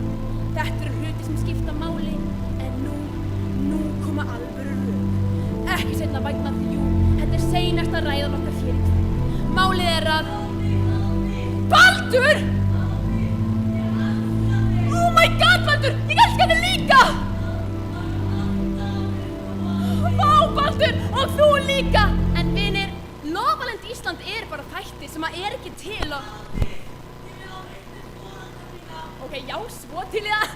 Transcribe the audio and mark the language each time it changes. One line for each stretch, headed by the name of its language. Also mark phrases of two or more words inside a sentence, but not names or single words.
Icelandic: Þetta eru hluti sem skipta máli, en nú koma alvöru rök. Ekki seinna vænna því, jú, þetta er seinasta ræðan okkar hér í kvöld. Málið er að... Baldur!
English: Oh my god,
Icelandic: Baldur! Ég elska þig líka! Vá, Baldur! Og þú líka! En vinir, Lofaland Ísland er bara þættir sem að er ekki til og... Ok, já, svo til í það.